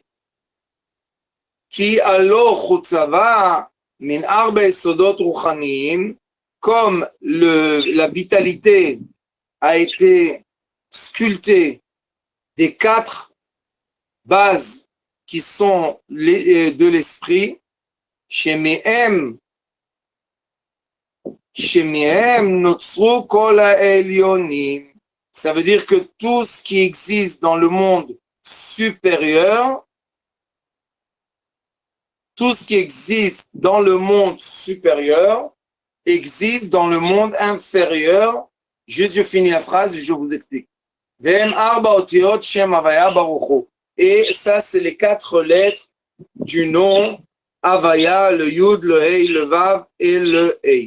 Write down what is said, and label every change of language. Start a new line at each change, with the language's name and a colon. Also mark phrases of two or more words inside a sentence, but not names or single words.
French: Qui alors
Hebrew: חוצבה מן ארבע יסודות רוחניים,
French: comme la vitalité a été sculptée des 4 bases qui sont de l'esprit,
Hebrew: שמהם נוצרו כל העליונים.
French: Ça veut dire que tout ce qui existe dans le monde supérieur, existe dans le monde inférieur. Juste, je finis la phrase et je vous explique. Et ça, c'est les 4 lettres du nom Havaya, le Yud, le Hei, le Vav et le Hei.